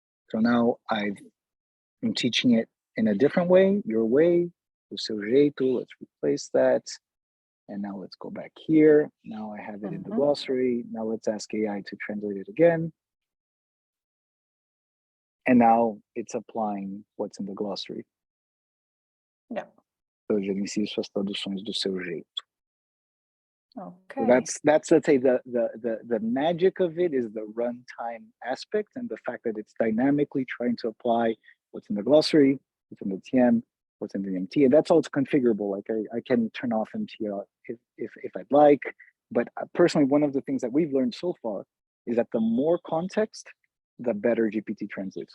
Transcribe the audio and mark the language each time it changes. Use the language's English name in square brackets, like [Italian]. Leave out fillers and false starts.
[English] So now I'm teaching it in a different way, your way, [Portuguese] o seu jeito. [English] Let's replace that. And now let's go back here. Now I have it in the glossary. Now let's ask AI to translate it again. And now it's applying what's in the glossary. Yeah. [Portuguese] So gerencie suas traduções do seu jeito. [English] Okay. So that's let's say the magic of it is the runtime aspect and the fact that it's dynamically trying to apply what's in the glossary, what's in the TM, what's in the MT, and that's all it's configurable. Like I can turn off MT if I'd like. But personally, one of the things that we've learned so far is that the more context, the better GPT translates.